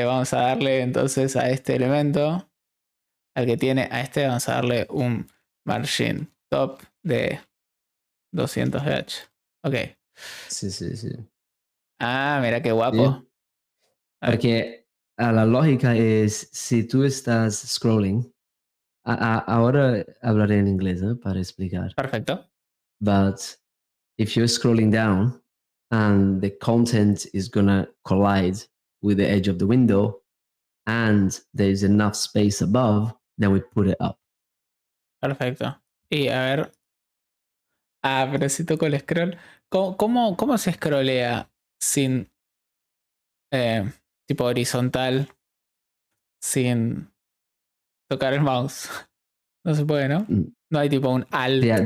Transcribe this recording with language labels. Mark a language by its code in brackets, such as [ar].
[es] Vamos a darle entonces a este elemento. al que tiene, a este vamos a darle un margin top de 200 Hz. Ok. Sí, sí, sí. Ah, mira qué guapo. Sí, porque la lógica es, si tú estás scrolling, ahora hablaré en inglés, ¿no? Para explicar. Perfecto. [en] But if you're scrolling down and the content is gonna collide with the edge of the window and there's enough space above, then we put it up. [es] Perfecto. Y a ver. Ah, pero si toco el scroll. ¿Cómo se scrollea sin eh, tipo horizontal, sin tocar el mouse? No se puede, ¿no? Mm. No hay tipo un alt.